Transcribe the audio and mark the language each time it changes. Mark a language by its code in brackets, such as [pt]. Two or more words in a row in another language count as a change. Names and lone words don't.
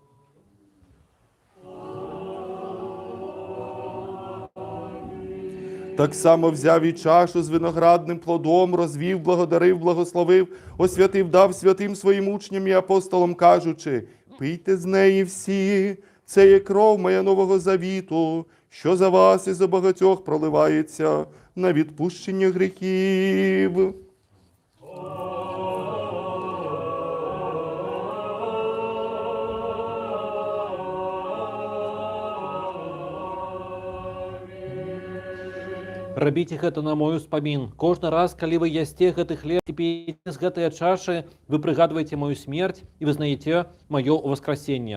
[uk] Так само взяв і чашу з виноградним плодом, розвів, благодарив, благословив, освятив, дав святим своїм учням і апостолам, кажучи: пийте з неї всі, це є кров моя нового завіту, що за вас і за багатьох проливається на відпущення гріхів. [be] Рабіце гэта на мой успамін. Кожны раз, калі вы ясце гэты хлеб і п'еце з гэтыя чашы, вы прыгадваеце мою смерць і вызнаеце маё ўваскрасенне.